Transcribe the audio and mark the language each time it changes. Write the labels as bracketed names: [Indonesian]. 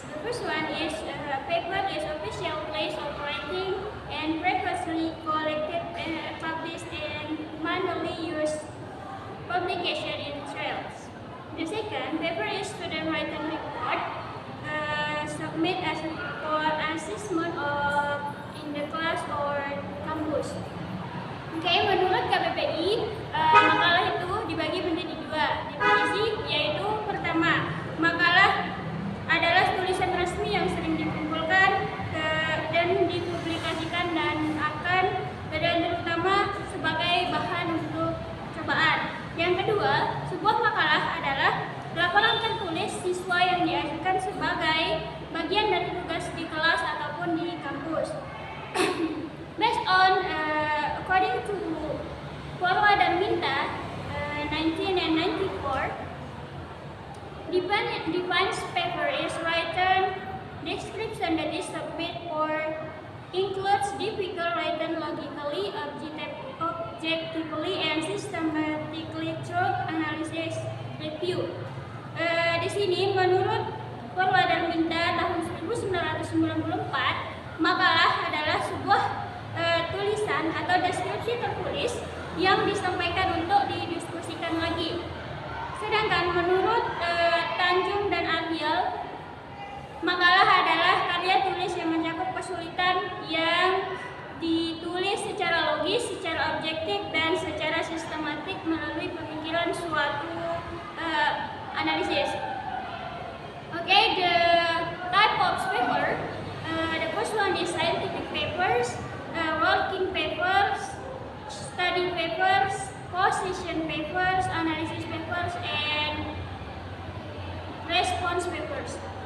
[English] The first one is paper is official place of writing and previously collected and published in manually used publication in trails. The second, paper is student written report submit as for assessment of in the class or kampus. [Indonesian] Oke, menurut KBBI, makalah itu dibagi menjadi dua definisi, yaitu pertama, makalah adalah tulisan resmi yang sering dikumpulkan dan dipublikasikan dan terutama sebagai bahan untuk cobaan. Yang kedua, sebuah makalah adalah laporan tertulis siswa yang diajukan sebagai bagian dari tugas di kelas ataupun di kampus. [English] Based on according to Purwa dan Minta 1994, defines paper is written description that is submitted or includes difficult written logically, objectively, and systematically through analysis review. [Indonesian] Di sini menurut Purwa dan Minta tahun 1994, makalah adalah sebuah tulisan atau deskripsi tertulis yang disampaikan untuk didiskusikan lagi. Sedangkan menurut Tanjung dan Abiel, makalah adalah karya tulis yang mencakup kesulitan yang ditulis secara logis, secara objektif, dan secara sistematik melalui pemikiran suatu analisis. [English] Okay, the type of paper, the first one is scientific papers, working papers, study papers, position papers, analysis papers, and response papers.